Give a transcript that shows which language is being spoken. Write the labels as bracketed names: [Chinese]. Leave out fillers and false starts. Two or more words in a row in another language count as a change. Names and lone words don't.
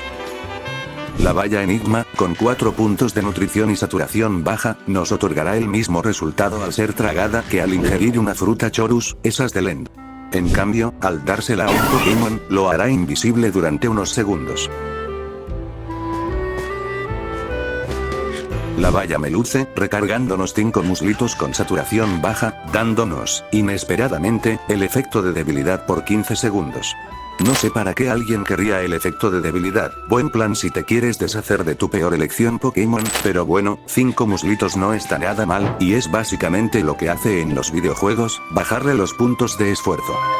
[Spanish] La valla Enigma, con 4 puntos de nutrición y saturación baja, nos otorgará el mismo resultado al ser tragada que al ingerir una fruta Chorus, esas de Lend. En cambio, al dársela a un Pokémon, lo hará invisible durante unos segundos. La valla Meluce, recargándonos 5 muslitos con saturación baja, dándonos, inesperadamente, el efecto de debilidad por 15 segundos. No sé para qué alguien querría el efecto de debilidad, buen plan si te quieres deshacer de tu peor elección Pokémon, pero bueno, 5 muslitos no está nada mal, y es básicamente lo que hace en los videojuegos, bajarle los puntos de esfuerzo.